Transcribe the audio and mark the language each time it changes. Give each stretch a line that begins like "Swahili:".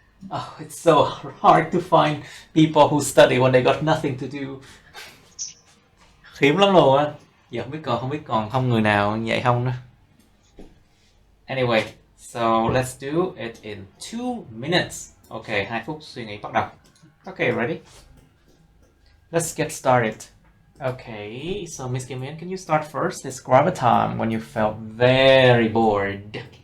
English: Oh, it's so hard to find people who study when they got nothing to do.
Vietnamese: Hiếm lắm luôn á. Giờ không biết còn người nào vậy không nữa.
English: Anyway, so let's do it in 2 minutes. Okay,
Vietnamese: 2 phút suy nghĩ bắt đầu.
English: Okay, ready? Let's get started. Okay, so Miss Kim Min, can you start first? Describe a time when you felt very bored.